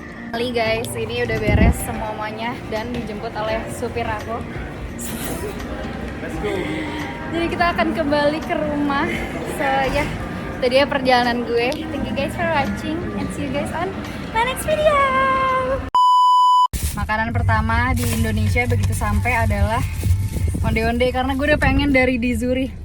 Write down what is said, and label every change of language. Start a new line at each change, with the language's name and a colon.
Indonesian: Kali guys, ini udah beres semuanya dan dijemput oleh supir aku.
English: Let's go.
Indonesian: Jadi kita akan kembali ke rumah. So ya, itu dia perjalanan gue.
English: Thank you guys for watching and see you guys on my next video.
Indonesian: Makanan pertama di Indonesia begitu sampai adalah onde-onde, karena gue udah pengen dari di Zurich.